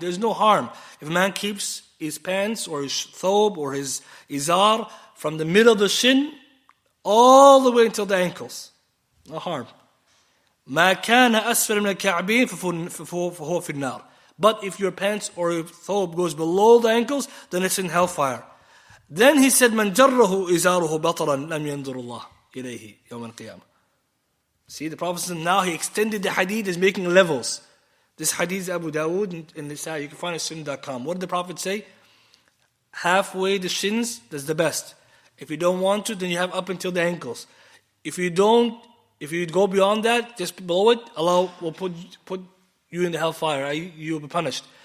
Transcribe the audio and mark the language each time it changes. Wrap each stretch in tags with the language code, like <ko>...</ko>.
<en>There's no harm if a man keeps his pants or his thobe or his izar from the middle of the shin all the way until the ankles. No harm.</en> <ar>مَا كَانَ أَسْفَلَ مِنَ الْكَعْبِينَ فَهُوَ فِي النَّارِ.</ar> <en>But if your pants or your thobe goes below the ankles, then it's in hellfire. Then he said,</en> <ar>مَنْ جَرَّهُ إِزَارُهُ بَطَرًا لَمْ يَنْظُرُ اللَّهِ إِلَيْهِ يَوْمَ الْقِيَامَةِ.</ar> <en>See, the Prophet said now he extended the hadith as making levels. This hadith is Abu Dawood and Nisa. You can find it at sunnah.com. What did the Prophet say? Halfway the shins, that's the best. If you don't want to, then you have up until the ankles. If you go beyond that, just below it, Allah will put you in the hellfire. You will be punished.</en>